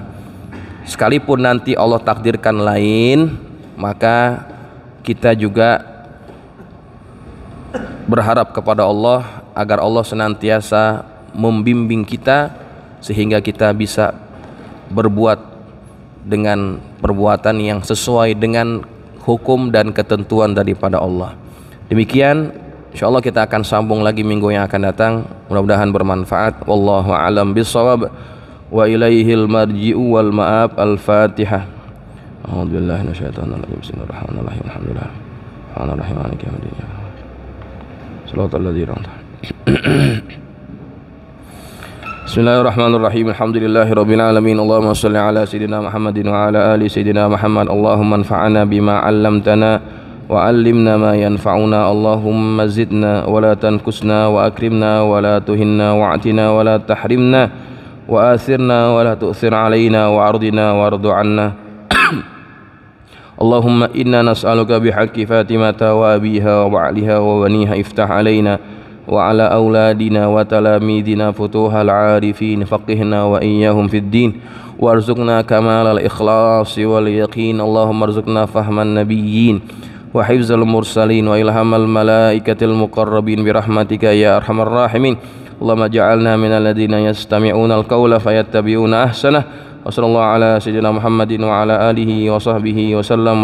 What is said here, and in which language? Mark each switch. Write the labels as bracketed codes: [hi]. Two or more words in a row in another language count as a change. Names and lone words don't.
[id] Sekalipun nanti Allah takdirkan lain, maka kita juga berharap kepada Allah agar Allah senantiasa membimbing kita sehingga kita bisa berbuat dengan perbuatan yang sesuai dengan hukum dan ketentuan daripada Allah. Demikian, insyaallah kita akan sambung lagi minggu yang akan datang. Mudah-mudahan bermanfaat. [ar] والله أعلم بالصواب. وإليه المرجع والمآب. الفاتحة. أعوذ بالله من الشيطان الرجيم. بسم الله الرحمن الرحيم. الحمد لله. الرحمن الرحيم. مالك يوم الدين. صراط الذين أنعمت عليهم. بسم الله الرحمن الرحيم. الحمد لله رب العالمين. اللهم صل على سيدنا محمد وعلى آل سيدنا محمد. اللهم انفعنا بما علمتنا وعلمنا ما ينفعنا. اللهم زدنا ولا تنقصنا وأكرمنا ولا تهنا وأعطنا ولا تحرمنا وآثرنا ولا تؤثر علينا وأرضنا وارض عنا. اللهم إنا نسألك بحق فاطمة وأبيها وبعلها وبنيها افتح علينا وعلى أولادنا وتلامذتنا فتوح العارفين فقهنا وإياهم في الدين وارزقنا كمال الإخلاص واليقين. اللهم ارزقنا فهم النبيين وحفظ المرسلين وإلهام الملائكة المقربين برحمتك يا أرحم الراحمين. اللهم اجعلنا من الذين يستمعون القول فيتبعون أحسنه. وصلى الله على سيدنا محمد وعلى آله وصحبه وسلم.